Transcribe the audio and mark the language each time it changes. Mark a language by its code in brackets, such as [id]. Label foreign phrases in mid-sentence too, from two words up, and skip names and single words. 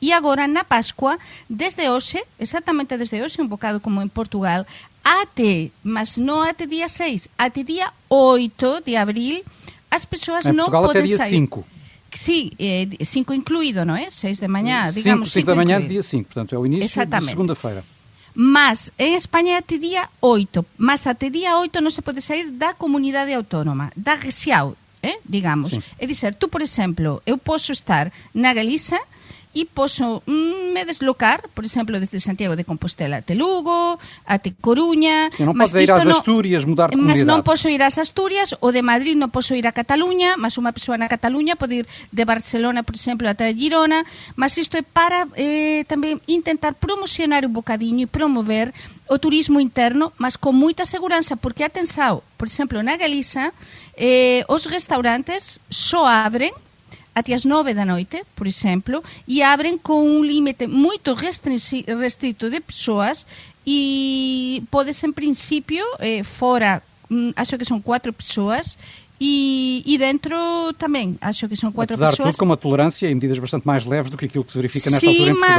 [gl] E agora, na Pascua, desde hoxe, exactamente desde hoxe, un bocado como en Portugal, mas non até día 6, até día 8 de abril, as persoas non poden sair. [pt] Em Portugal até dia 5. [gl] Sí, 5 incluído, non é? 6 de mañá, digamos. [pt] 5 da manhã, dia 5, portanto, é o início de segunda-feira. [gl] Mas en España até día 8, mas até día 8 non se pode sair da comunidade autónoma, da rexião, digamos. [pt] Sim. É dizer, tú, por exemplo, eu posso estar na Galiza e posso me deslocar, por exemplo, desde Santiago de Compostela até Lugo, até Coruña. Sim, não podes ir às Astúrias, mudar de comunidade. [gl] Mas non posso ir ás Astúrias, ou de Madrid non posso ir a Cataluña, mas unha persoa na Cataluña pode ir de Barcelona, por exemplo, até Girona, mas isto é para tamén intentar promocionar un bocadiño e promover o turismo interno, mas con moita seguranza, porque atenção, por exemplo, na Galiza, os restaurantes só abren até as 9 da noite, por exemplo, [pt] e abrem com um limite muito restrito de pessoas e pode-se, em princípio, fora, acho que são 4 pessoas, E dentro também, acho que são 4 Apesar pessoas. de tudo, com uma tolerância e medidas bastante mais leves do que aquilo que se verifica nesta altura em Portugal.